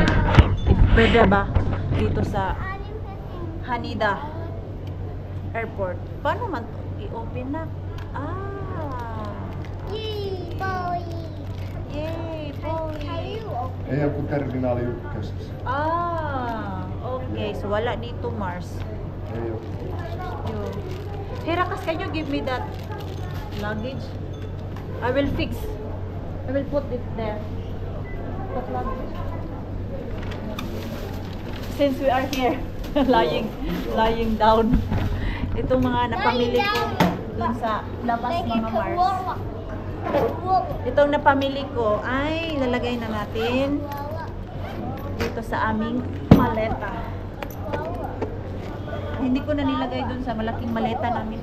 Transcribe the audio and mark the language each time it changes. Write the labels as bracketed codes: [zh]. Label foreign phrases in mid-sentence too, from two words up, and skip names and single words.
[tl] If pwede ba dito sa Haneda Airport. Paano man i-open na? [en] Yay, boy! Yay, boy! [fi] Ei ole kuin terminaali ykkösessä. [tl] Okay. So wala dito, Mars. [fi] Ei ole. [en] Hey, Rakas, can you give me that luggage? I will fix. I will put it there. That luggage. Since we are here, lying down. [tl] Itong mga napamili ko dun sa labas, mga Mars. Itong napamili ko ay lalagay na natin dito sa aming maleta. Hindi ko na nilagay dun sa malaking maleta namin.